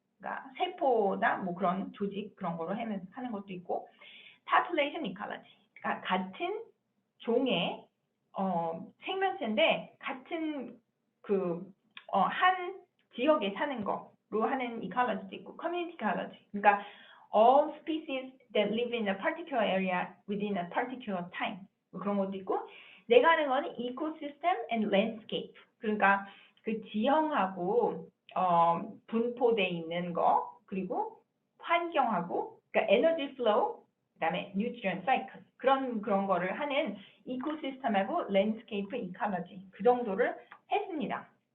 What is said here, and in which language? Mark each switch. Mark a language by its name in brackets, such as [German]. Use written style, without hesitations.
[Korean] 그러니까 세포나 뭐 그런 조직 그런 거로 하는 것도 있고 population ecology. 그러니까 같은 종의 생명체인데 같은 한 지역에 사는 거로 하는 ecology도 있고 community ecology. 그러니까 [English] all species that live in a particular area within a particular time. [Korean] 뭐 그런 것도 있고 내가 하는 거는 ecosystem and landscape. 그러니까 그 지형하고 분포돼 있는 거 그리고 환경하고 그러니까 에너지 플로우 그다음에 nutrient cycle 그런 거를 하는 이코시스템하고 랜드스케이프 이칼러지 그 정도를 했습니다.